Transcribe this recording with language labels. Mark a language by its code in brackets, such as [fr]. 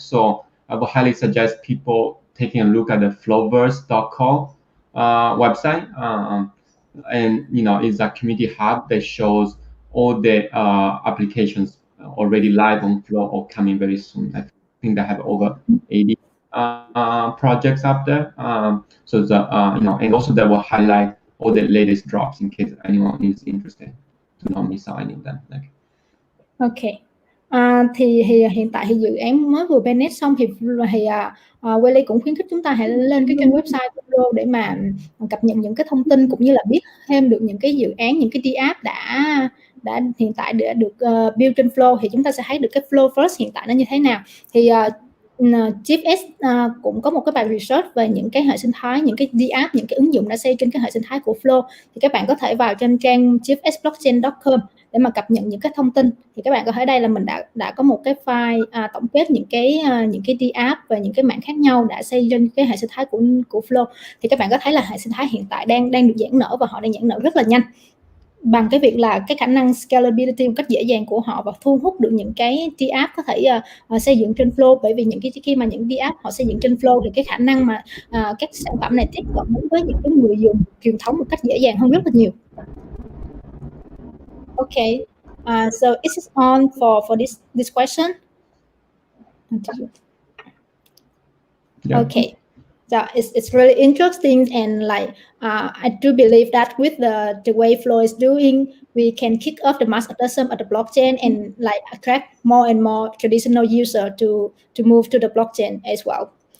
[en] So I would highly suggest people taking a look at the flowverse.com website, and it's a community hub that shows all the applications already live on Flow or coming very soon. I think they have over 80 projects up there. So and also that will highlight all the latest drops in case anyone is interested to not miss out any of them. Okay. [vi] Thì hiện tại thì dự án mới vừa mainnet xong thì Willy cũng khuyến khích chúng ta hãy lên cái kênh website của Flow để mà cập nhật những cái thông tin cũng như là biết thêm được những cái dự án, những cái DApp đã hiện tại đã được build trên Flow, thì chúng ta sẽ thấy được cái Flow first hiện tại nó như thế nào. Thì GFS cũng có một cái bài research về những cái hệ sinh thái, những cái DApp, những cái ứng dụng đã xây trên cái hệ sinh thái của Flow. Thì các bạn có thể vào trên trang gfsblockchain.com để mà cập nhật những cái thông tin. Thì các bạn có thấy đây là mình đã có một cái file tổng kết những cái DApp và những cái mảng khác nhau đã xây trên cái hệ sinh thái của Flow. Thì các bạn có thấy là hệ sinh thái hiện tại đang được giãn nở, và họ đang giãn nở rất là nhanh bằng cái việc là cái khả năng scalability một cách dễ dàng của họ, và thu hút được những cái DApp có thể xây dựng trên Flow. Bởi vì khi mà những DApp họ xây dựng trên Flow thì cái khả năng mà các sản phẩm này tiếp cận với những cái người dùng truyền thống một cách dễ dàng hơn rất là nhiều. [en] Okay, so is it on for this question? Yeah. Okay, so it's really interesting, and like I do believe that with the way Flow is doing, we can kick off the mass adoption of the blockchain and like attract more and more traditional user to move to the blockchain as well.